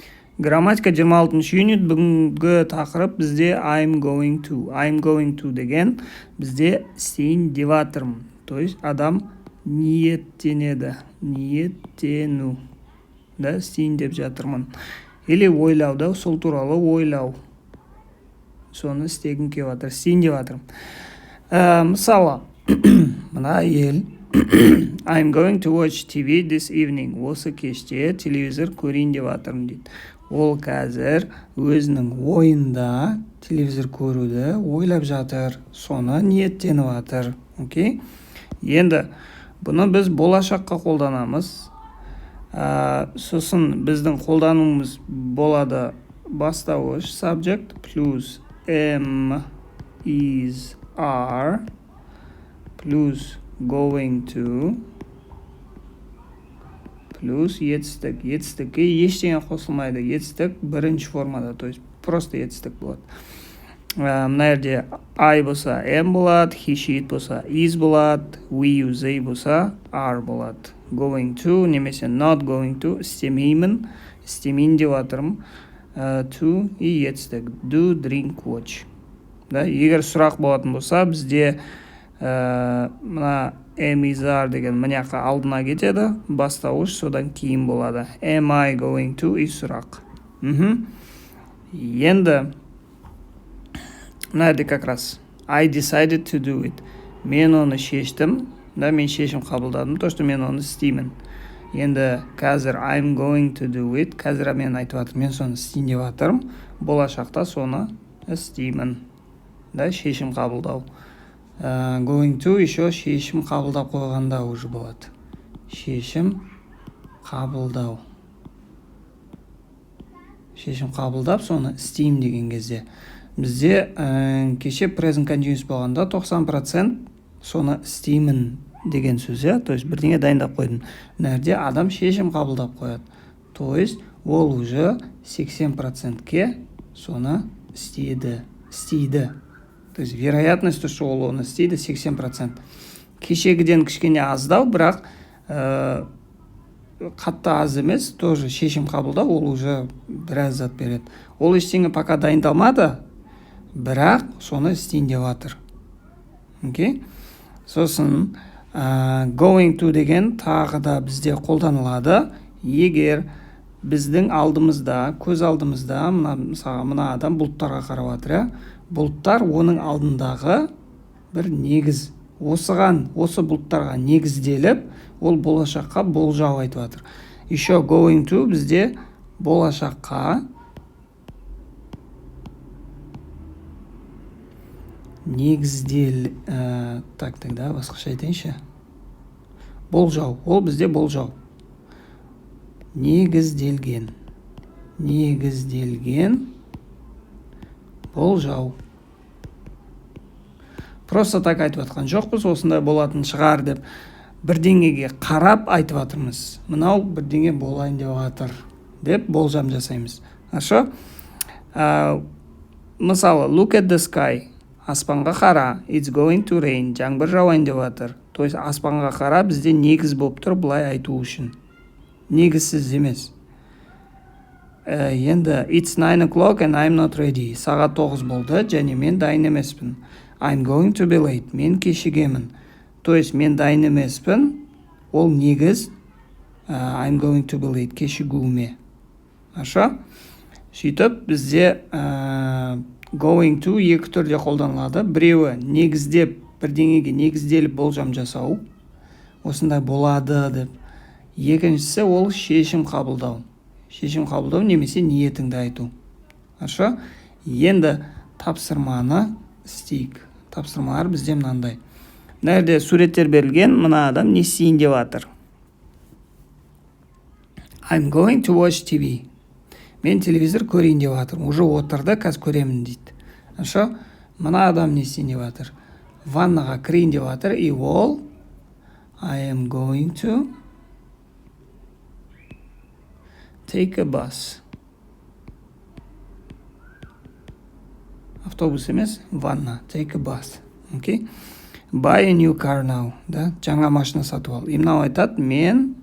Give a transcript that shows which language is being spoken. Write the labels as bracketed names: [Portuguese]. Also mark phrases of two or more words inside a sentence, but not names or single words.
[Kazakh] Грамматика 26 юнит. Бүгінгі тақырып бізде [English] I'm going to. I'm going to [Kazakh] деген бізде істейін деп жатырмын. [Russian] То есть [Kazakh] адам ниеттенеді. Ниеттену. Да, істейін деп жатырмын. Или ойлау да, сол туралы ойлау. Соны істегім келіп жатыр. Істейін деп жатырмын. Мысалы, мына ел [English] I'm going to watch TV this evening. [Kazakh] Осы кеште телевизор көрейін деп жатырмын дейді. Ол қазір өзінің ойында телевизор көруді ойлап жатыр. Соны ниеттеніп жатыр. Окей? Енді бұны біз болашаққа қолданамыз. Сосын біздің қолдануымыз болады бастауыш subject плюс [English] am, is, are [Kazakh] плюс [English] going to [Kazakh] плюс етістік. Етістікке ештеңе қосылмайды. Етістік бірінші формада, [Russian] то есть просто [Kazakh] етістік болады. Мына жерде I болса am болады, [English] he, she, it [Kazakh] болса is болады, [English] we, you, they [Kazakh] болса are болады. [English] Going to [Kazakh] немесе [English] not going to [Kazakh] істемеймін, істемейін деп жатырмын. To и етістік. [English] Do, drink, watch. [Kazakh] Да, егер сұрақ болатын болса, бізде мына [English] am, is, are [Kazakh] деген мыняққа алдына кетеді, бастауыш содан кейін болады. [English] Am I going to и [Kazakh] сұрақ. Енді мына жерде [Russian] как раз [English] I decided to do it. [Kazakh] Мен оны шештім, да, мен шешім қабылдадым, [Russian] то что [Kazakh] мен оны істеймін. Енді қазір [English] I'm going to do it. [Kazakh] Қазір мен айтып жатырмын, мен соны істейін деп жатырмын. Болашақта соны істеймін. Да, шешім қабылдау. [English] Going to [Kazakh] еще шешім қабылдап қойғанда уже болады. Шешім қабылдау. Шешім қабылдап соны істеймін деген кезде. Бізде кеше [English] present continuous [Kazakh] болғанда 90% соны істеймін деген сөз, [Russian] то есть [Kazakh] бірдеңе дайындап қойдым. Мына жерде адам шешім қабылдап қояды. [Russian] То есть [Kazakh] ол уже 80%-ке соны істейді. [Russian] То есть вероятность, что [Kazakh] ол оны істейді [Russian] 80%. [Kazakh] Кешегіден кішкене аздау, бірақ қатты аз емес, тоже шешім қабылдау, ол уже біраз зат береді. Ол ештеңе пока дайындалмады, бірақ соны істейін деп жатыр. Окей? Сосын [English] going to [Kazakh] деген тағы да бізде қолданылады. Егер біздің алдымызда, көз алдымызда, мына адам бұлттарға қарап жатыр, бұлттар оның алдындағы бір негіз. Осы бұлттарға негізделіп, ол болашаққа болжау айтып жатыр. Еще [English] going to [Kazakh] бізде болашаққа негіздел, тогда басқаша айтайыншы. Болжау, ол бізде болжау. Негізделген болжау. [Russian] Просто так [Kazakh] айтып жатқан жоқпыз, осындай болатын шығар деп бірдеңеге қарап айтып жатырмыз. Мынау бірдеңе болайын деп жатыр деп болжам жасаймыз. Хорошо? Мысалы, [English] look at the sky. [Kazakh] Аспанға қара. [English] It's going to rain. [Kazakh] Жаңбыр жауайын деп жатыр. [Russian] То есть [Kazakh] аспанға қара бізде негіз болып тұр былай айту үшін. Негізсіз емес. Енді [English] it's 9 o'clock and I'm not ready. [Kazakh] Сағат 9 болды және мен дайын емеспін. [English] I'm going to be late. [Kazakh] Мен кешігемін. [Russian] То есть [Kazakh] мен дайын емеспін. Ол негіз [English] I'm going to be late. [Kazakh] Кешігуіме. Хорошо? Сөйтіп бізде [English] going to [Kazakh] екі түрде қолданылады. Біреуі негіздеп, бірдеңеге негізделіп болжам жасау. Осындай болады деп. Екіншісі ол шешім қабылдау. Шешім қабылдау немесе ниетіңді айту. Хорошо? Енді тапсырманы істейік. Тапсырмалар бізде мынандай. Мына жерде суреттер берілген, мына адам не істейін деп жатыр. [English] I'm going to watch TV. [Kazakh] Мен телевизор көрейін деп жатырмын. Уже отырды, қазір көремін дейді. Хорошо? Мына адам не істейін деп жатыр. Ваннаға кірейін деп жатыр, [English] и ол I am going to take a bus. [Kazakh] Автобус емес, ванна. [English] Take a bus. Okay? Buy a new car now. [Kazakh] Да? Жаңа машина сатып ал.